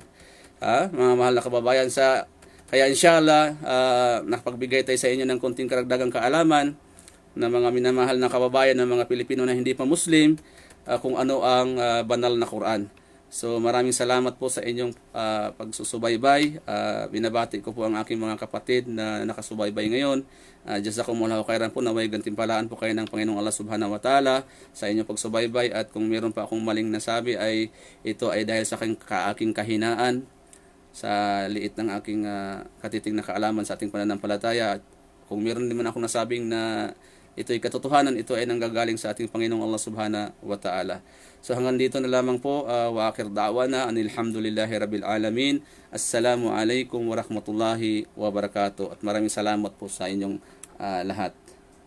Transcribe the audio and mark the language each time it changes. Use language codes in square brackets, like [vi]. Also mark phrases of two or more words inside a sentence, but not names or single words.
[tl] Mga mahal na kababayan, kaya inshallah, nakapagbigay tayo sa inyo ng konting karagdagang kaalaman na mga minamahal na kababayan ng mga Pilipino na hindi pa Muslim, kung ano ang banal na Quran. So maraming salamat po sa inyong pagsusubaybay. Binabati ko po ang aking mga kapatid na nakasubaybay ngayon. [ar] جزاكم الله خيرا [tl] po, naway gantimpalaan po kayo ng Panginoong Allah [ar] سبحانه وتعالى [tl] sa inyong pagsubaybay. At kung meron pa akong maling nasabi, ay ito ay dahil sa aking kahinaan, sa liit ng aking katiting na kaalaman sa ating pananampalataya. At kung meron naman akong nasabing na ito ay katotohanan, ito ay nanggagaling sa ating Panginoong Allah [ar] سبحانه وتعالى. [tl] So hanggang dito na lamang po, [ar] وآخر دعوانا أن الحمد لله رب العالمين. السلام عليكم ورحمة الله وبركاته. [tl] At maraming salamat po sa inyong lahat.